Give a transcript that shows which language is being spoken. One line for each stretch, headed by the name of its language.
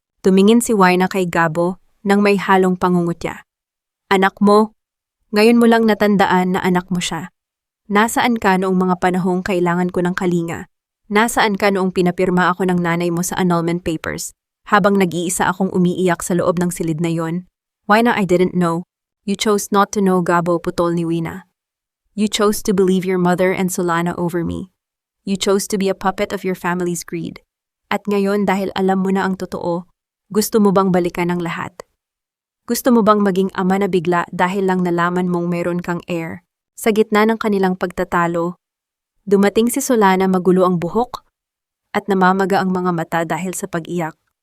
Filipino: Tumingin si Wina kay Gabo nang may halong pangungutya. Anak mo? Ngayon mo lang natandaan na anak mo siya. Nasaan ka noong mga panahong kailangan ko ng kalinga? Nasaan ka noong pinapirma ako ng nanay mo sa annulment papers? Habang nag-iisa akong umiiyak sa loob ng silid na yon.
English: Wina, I didn't know. You chose not to know, Gabo,
Filipino: putol ni Wina.
English: You chose to believe your mother and Solana over me. You chose to be a puppet of your family's greed.
Filipino: At ngayon, dahil alam mo na ang totoo, gusto mo bang balikan ang lahat? Gusto mo bang maging ama na bigla dahil lang nalaman mong meron kang heir? Sa gitna ng kanilang pagtatalo, dumating si Solana, magulo ang buhok at namamaga ang mga mata dahil sa pag-iyak.